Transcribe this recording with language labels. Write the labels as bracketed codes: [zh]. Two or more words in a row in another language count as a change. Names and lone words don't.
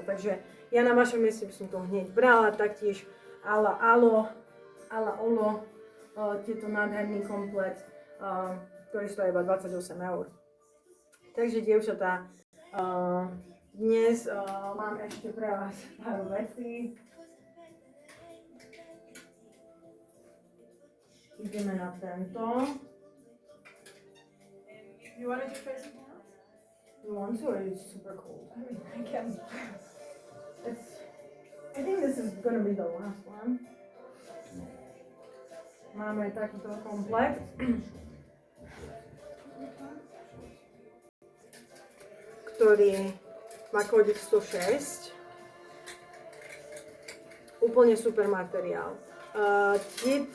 [sk] Takže ja na vašom mieste by som to hneď brala, taktiež ala Olo, tieto nádherný komplet, ktorý stojí iba 28 eur. Takže dievčatá, dnes mám ešte pre vás pár vecí. Ideme na tento. [en] You wanted to try something else? You want to, or it's super cold? I mean, I can. I think this is gonna be the last one. [sk] Máme takýto komplet. Ktorý má kódik 106. Úplne super materiál.